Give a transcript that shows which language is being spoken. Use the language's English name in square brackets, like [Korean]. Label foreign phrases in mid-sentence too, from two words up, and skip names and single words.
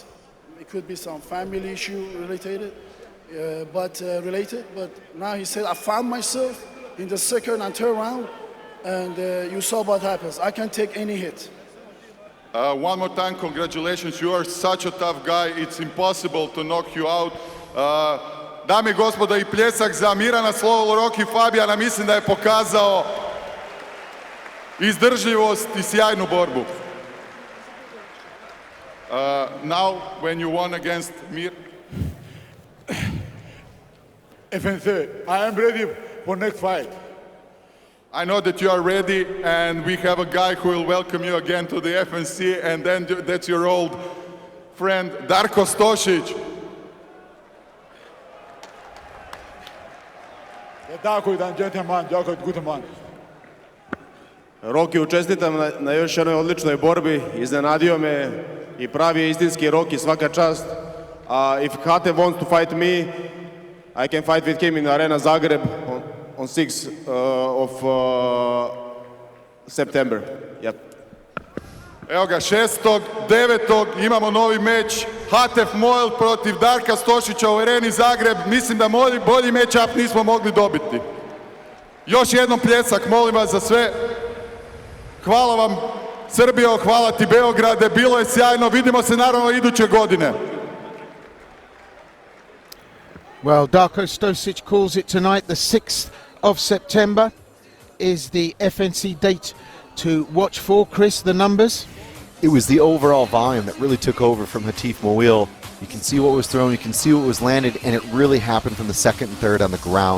[English] It could be some family issue related. But now he said, I found myself in the second and third round, and you saw what happens. I can take any hit. One more time, congratulations. You are such a tough guy. It's impossible to knock you out. [Croatian] Dame I gospodo, i pljesak za Mirana Roki Fabjana. Mislim da je pokazao izdržljivost i sjajnu borbu. [English] Now, when you won against Mir, FNC, I am ready for next fight. I know that you are ready, and we have a guy who will welcome you again to the FNC, and then that's your old friend, Darko Stosic. [Croatian] Darko je jedan gentleman, jako [English] good man. [Croatian] Roki, čestitam na još jednoj odličnoj borbi, iznenadio me i pravi je istinski Roki, svaka čast. [English] If Hatef wants to fight me, I can fight with him in Arena Zagreb on 6th of September. Yep. [Croatian] Evo ga, 6.9. imamo novi meč. Hatef Moeil protiv Darka Stosića u Areni Zagreb. Mislim da bolji match-up nismo mogli dobiti. Još jednom pljesak, molim vas za sve. Hvala vam Srbijo, hvala ti Beograde, bilo je sjajno. Vidimo se naravno iduće godine. [English] Well, Darko Stosic calls it tonight. The 6th of September is the FNC date to watch for. Chris, the numbers? It was the overall volume that really took over from Hatef Moeil. You can see what was thrown, you can see what was landed, and it really happened from the second and third on the ground.